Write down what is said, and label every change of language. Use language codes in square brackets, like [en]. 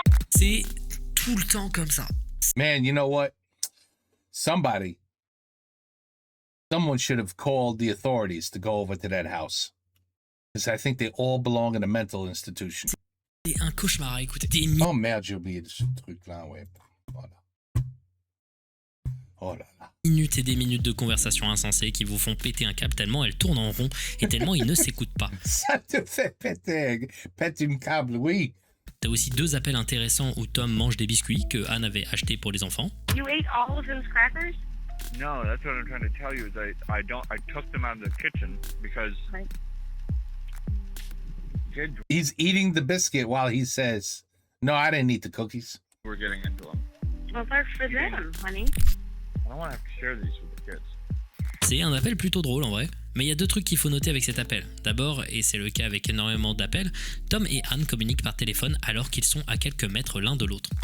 [fr] C'est tout le temps comme ça. [en] Man, you know what? Someone should have called the authorities to go over to that house. Because I think they all belong in a mental institution. [fr] C'est un cauchemar à écouter. Oh merde, j'ai oublié ce truc-là, ouais. Voilà. Oh là là. Minutes et des minutes de conversation insensée qui vous font péter un câble tellement elles tournent en rond et tellement ils ne s'écoutent pas. Ça te fait péter une câble, oui. T'as aussi 2 appels intéressants où Tom mange des biscuits que Anne avait achetés pour les enfants. [en] You ate all of those crackers? No, that's what I'm trying to tell you is I took them out of the kitchen because Right. kids He's eating the biscuit while he says, no, I didn't eat the cookies. were getting into them. Well, they're for them, honey. I don't want to have to share these with the kids. [fr] C'est un appel plutôt drôle en vrai, mais il y a 2 trucs qu'il faut noter avec cet appel. D'abord, et c'est le cas avec énormément d'appels, Tom et Anne communiquent par téléphone alors qu'ils sont à quelques mètres l'un de l'autre.